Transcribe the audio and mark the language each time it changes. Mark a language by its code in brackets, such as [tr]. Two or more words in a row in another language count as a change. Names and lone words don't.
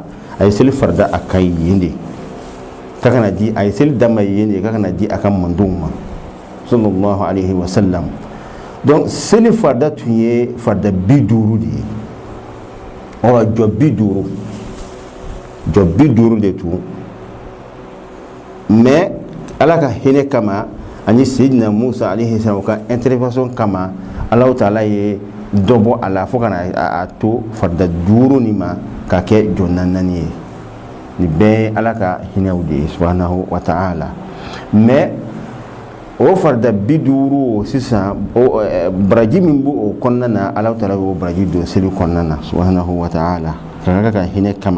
[bm] A ye seli farida a kan yen de, ka kana di, a ye seli dama yen de ka kana di a ka mandon ma [ar] صلى الله عليه وسلم. [bm] Donc seli farida tun ye farida 50 de ye. Ɔ jɔ 50 de tun. Mais Ala ka hinɛ kama ani Sayyidina Musa [ar] عليه السلام [bm] ka intervention kama, Allahu Ta'ala ye dɔ bɔ a la fo kana a to farida 5 ni ma ka kɛ jɔ 4 ye. Ni bɛɛ Ala ka hinɛw de ye [ar] سبحانه وتعالى. [bm] Mais o farida 50 sisan baraji min b'o o kɔnɔna na, Allahu Ta'ala y'o baraji don seli kɔnɔna na [ar] سبحانه وتعالى [bm] ka hinɛ kama.